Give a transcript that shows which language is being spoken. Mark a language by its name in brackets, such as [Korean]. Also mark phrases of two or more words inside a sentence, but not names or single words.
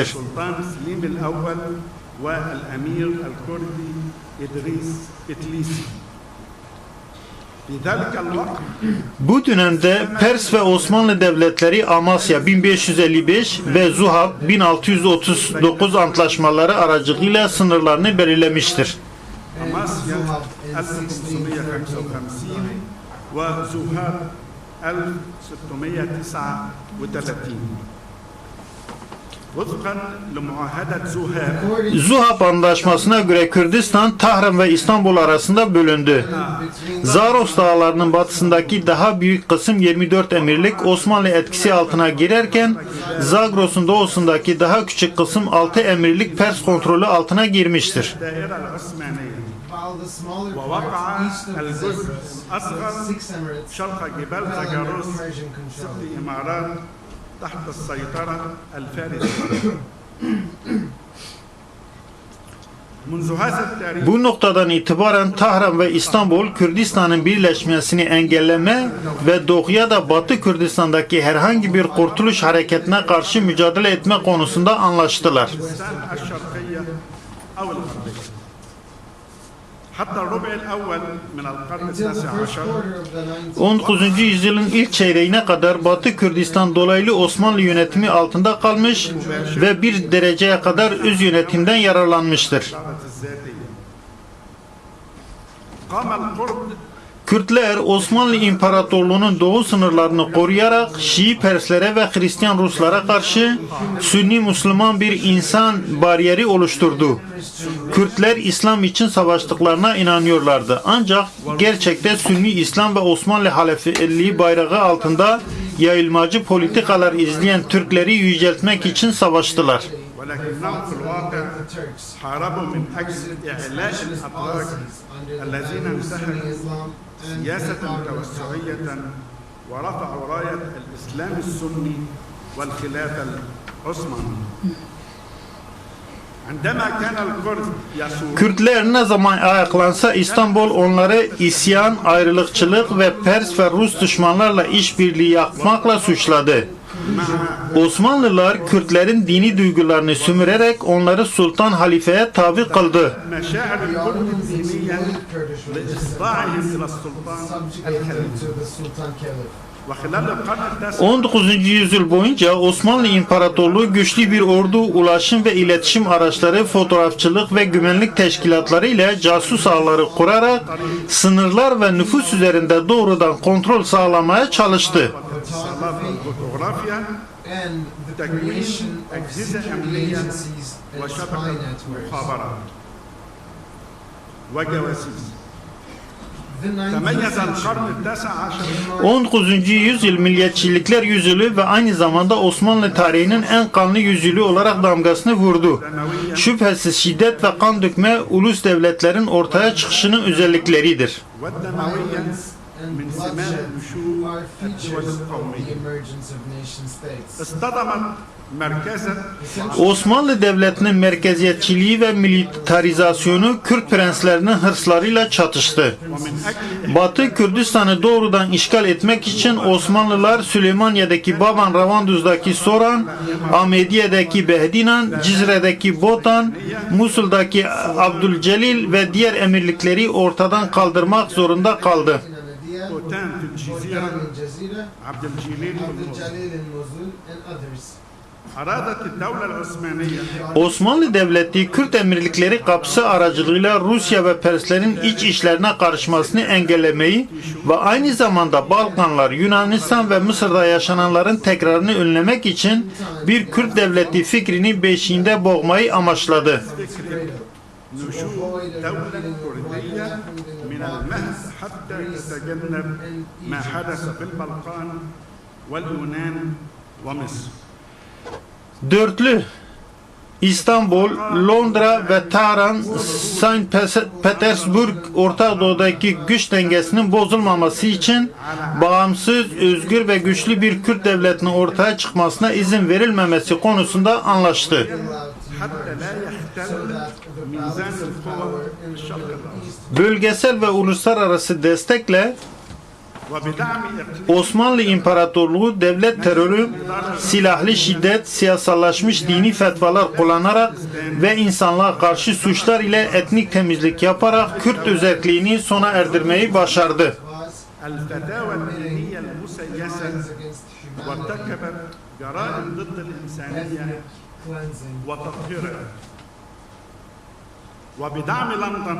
[Arabic] السلطان سليم الأول والأمير الكردي إدريس إتليسي. في ذلك الوقت [Turkish] Bu dönemde Pers ve Osmanlı devletleri Amasya 1555 ve Zuhab 1639 antlaşmaları aracılığıyla sınırlarını belirlemiştir. [Arabic] أماسيا 1555 وزهاب 1639 وفقا لمعاهدة زهاب [Turkish] Zuhab Antlaşması'na göre Kürdistan, Tahran ve İstanbul arasında bölündü. Zaros Dağları'nın batısındaki daha büyük kısım 24 emirlik Osmanlı etkisi altına girerken Zagros'un doğusundaki daha küçük kısım 6 emirlik Pers kontrolü altına girmiştir. [Arabic] الدائرة العثمانية [English] while the smaller [Arabic] ووقع [English] parts east of the [Arabic] الجزء [English] Zagreb, [Arabic] الأصغر [English] the 6 emirates, [Arabic] شرق جبال [English] fell under [Arabic] زاجاروس [English] Persian control. [Arabic] 6 إمارات تحت السيطرة الفارسية. منذ هذا التاريخ [Turkish] Bu noktadan itibaren Tahran ve İstanbul Kürdistan'ın birleşmesini engelleme ve doğuya da Batı Kürdistan'daki herhangi bir kurtuluş hareketine karşı mücadele etme konusunda anlaştılar. [Arabic] الساحة الشرقية أو الغربية حتى الربع الأول من القرن [English] Until the [Arabic] التاسع [English] first [Arabic] عشر [English] quarter of the 19th [Turkish] 19. yüzyılın ilk çeyreğine kadar Batı Kürdistan dolaylı Osmanlı yönetimi altında kalmış ve bir dereceye kadar öz yönetimden yararlanmıştır. [Arabic] الذاتية. قام القرد [Turkish] Kürtler Osmanlı İmparatorluğu'nun doğu sınırlarını koruyarak Şii Perslere ve Hristiyan Ruslara karşı Sünni Müslüman bir insan bariyeri oluşturdu. Kürtler İslam için savaştıklarına inanıyorlardı. Ancak gerçekte Sünni İslam ve Osmanlı halefeliği bayrağı altında yayılmacı politikalar izleyen Türkleri yüceltmek için savaştılar. [Arabic] ولكنهم في الواقع [English] the Turks [Arabic] حاربوا من أجل إعلاء الأتراك الذين انتهجوا سياسة توسعية ورفعوا راية الإسلام السني والخلافة العثمانية. عندما كان الكرد يسورون [Turkish] Kürtler ne zaman ayaklansa İstanbul onları isyan, ayrılıkçılık ve Pers ve Rus düşmanlarla işbirliği yapmakla suçladı. Osmanlılar Kürtlerin dini duygularını sömürerek onları sultan halifeye tabi kıldı. [Arabic] مشاعر الكرد الدينية [English] Kurdish religious [Arabic] لإخضاعهم إلى السلطان [English] subjugated [Arabic] الخليفي. [English] to the Sultan Caliph. [Arabic] وخلال القرن التاسع [Turkish] 19. yüzyıl boyunca Osmanlı İmparatorluğu güçlü bir ordu, ulaşım ve iletişim araçları, fotoğrafçılık ve güvenlik teşkilatları ile casus ağları kurarak sınırlar ve nüfus üzerinde doğrudan kontrol sağlamaya çalıştı. [Arabic] الاتصالات والفوتوغرافيا [English] And the [Arabic] تكوين [English] creation of [Arabic] أجهزة [English] secret [Arabic] أمنية [English] agencies and spy [Arabic] وشبكة [English] networks. [Arabic] مخابرات وجواسيس. [English] The 19th [Arabic] تميز [English] century [Arabic] القرن التاسع عشر [Turkish] 19. yüzyıl milliyetçilikler yüzyılı ve aynı zamanda Osmanlı tarihinin en kanlı yüzyılı olarak damgasını vurdu. Şüphesiz şiddet ve kan dökme ulus devletlerin ortaya çıkışının özellikleridir. [Arabic] والدموية [English] and [Arabic] من سمات [English] bloodshed [Arabic] نشوء [English] are [Arabic] الدول [English] features of the [Arabic] القومية. [English] emergence of nation states. [Arabic] اصطدمت مركزا [Turkish] Osmanlı Devleti'nin merkeziyetçiliği ve militarizasyonu Kürt prenslerinin hırslarıyla çatıştı. [Arabic] ومن أجل [Turkish] Batı Kürdistan'ı doğrudan işgal etmek için Osmanlılar Süleymaniye'deki Baban Ravanduz'daki Soran, Ahmediye'deki Behdinan, Cizre'deki Botan, Musul'daki Abdülcelil ve diğer emirlikleri ortadan kaldırmak zorunda kaldı. [Arabic] بوتان في الجزيرة [English] in Jazeera, [Arabic] عبد الجليل [English] Abdul [Arabic] والموصل. [English] Jalil in Mosul, and others. [Arabic] أرادت الدولة العثمانية [Turkish] Osmanlı Devleti Kürt emirlikleri kapısı aracılığıyla Rusya ve Perslerin iç işlerine karışmasını engellemeyi ve aynı zamanda Balkanlar, Yunanistan ve Mısır'da yaşananların tekrarını önlemek için bir Kürt devleti fikrini beşiğinde boğmayı amaçladı. [Arabic] نشوء دولة كردية من المهد حتى تتجنب ما حدث في البلقان واليونان ومصر. [Turkish] Dörtlü İstanbul, Londra ve Tahran, Saint Petersburg, Orta Doğu'daki güç dengesinin bozulmaması için bağımsız, özgür ve güçlü bir Kürt devletinin ortaya çıkmasına izin verilmemesi konusunda anlaştı. [Arabic] حتى لا يختل ميزان القوى في الشرق الأوسط [Turkish] Bölgesel ve uluslararası destekle [Arabic] وبدعم إقليم [Turkish] Osmanlı İmparatorluğu devlet terörü, silahlı şiddet, siyasallaşmış dini fetvalar kullanarak ve insanlığa karşı suçlar ile etnik temizlik yaparak Kürt özelliğini sona erdirmeyi başardı. [Arabic] الفتاوى الدينية المسيسة وارتكبت جرائم ضد الإنسانية وتطهيرها وبدعم لندن